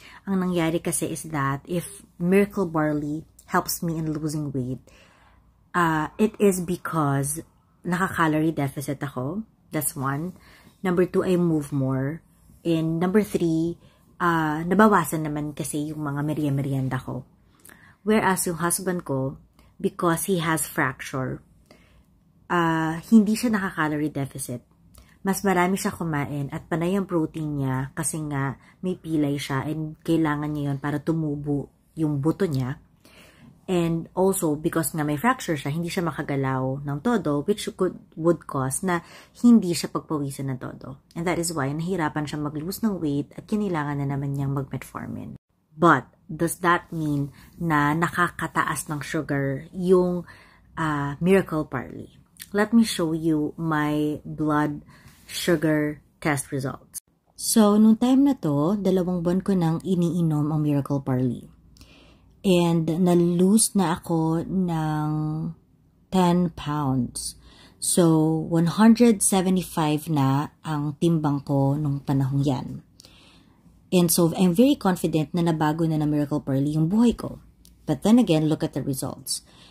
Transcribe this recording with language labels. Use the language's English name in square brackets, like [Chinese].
[Filipino] Ang nangyari kasi [English] is that if Miracle Barley helps me in losing weight, it is because [Filipino] naka-calorie deficit ako. [English] That's one. Number 2, I move more. And number 3, [Filipino] nabawasan naman kasi yung mga merienda ko. Whereas yung husband ko, [English] because he has fracture, [Filipino] hindi siya naka-calorie deficit. Mas marami siya kumain at panay ang protein niya kasi nga may pilay siya and kailangan niya yun para tumubo yung buto niya. [English] And also, because [Filipino] nga may fracture siya, hindi siya makagalaw ng todo, [English] which would cause [Filipino] na hindi siya pagpawisan ng todo. [English] And that is why [Filipino] nahirapan siya mag-lose ng weight at kinailangan na naman niyang mag-metformin. [English] But, does that mean [Filipino] na nakakataas ng sugar yung [English] Miracle Barley? Let me show you my blood sugar test results. [Filipino] So, nung time na to, 2 buwan ko nang iniinom ang Miracle Barley. And na-lose na ako ng 10 pounds. So, 175 na ang timbang ko nung panahong yan. [English] And so, I'm very confident [Filipino] na nabago na Miracle Barley yung buhay ko. [English] But then again, look at the results.